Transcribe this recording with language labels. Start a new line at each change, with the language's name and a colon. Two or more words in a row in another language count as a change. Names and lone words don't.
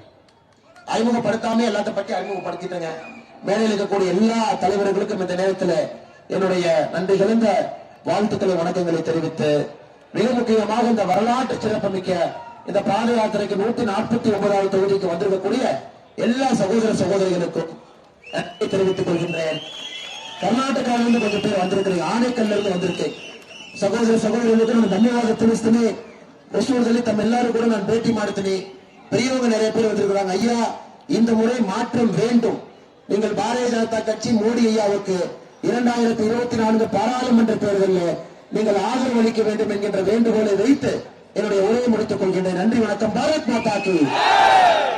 Tamil: அறிமுகப்படுத்தாம எல்லாத்த பற்றி அறிமுகப்படுத்திட்டேங்க. மேடையில் இருக்கக்கூடிய எல்லா தலைவர்களுக்கும் இந்த நேரத்தில் என்னுடைய நன்றி கலந்த வாழ்த்துக்களை வணக்கங்களை தெரிவித்து, மிக முக்கியமாக இந்த வரலாற்று சிறப்புமிக்க இந்த பாத யாத்திரைக்கு 149வது தொகுதிக்கு வந்திருக்கக்கூடிய எல்லா சகோதர சகோதரிகளுக்கும் நன்றி தெரிவித்துக் கொள்கின்றேன். கர்நாடகாவிலிருந்து கொஞ்சம் பேர் வந்திருக்கிறீங்க, ஆணைக்கல்ல இருந்து வந்திருக்கேன்.
Kannada: ಸಹೋದರ ಸಹೋದರಿಗಳಿಗೆ ನಾನು ಧನ್ಯವಾದ ತಿಳಿಸ್ತೀನಿ. ಹೊಸೂರದಲ್ಲಿ ತಮ್ಮೆಲ್ಲರೂ ಕೂಡ ನಾನು ಭೇಟಿ ಮಾಡ್ತೀನಿ.
Tamil: பெரியவங்க நிறைய பேர் வந்திருக்கிறாங்க. ஐயா, இந்த முறை மாற்றம் வேண்டும். நீங்கள் பாரதிய ஜனதா கட்சி மோடி ஐயாவுக்கு 2024 பாராளுமன்ற தேர்தலில் நீங்கள் ஆதரவு அளிக்க வேண்டும் என்கின்ற வேண்டுகோளை வைத்து என்னுடைய உரையை முடித்துக் கொள்கின்றேன். நன்றி, வணக்கம்.
Hindi: भारत माता की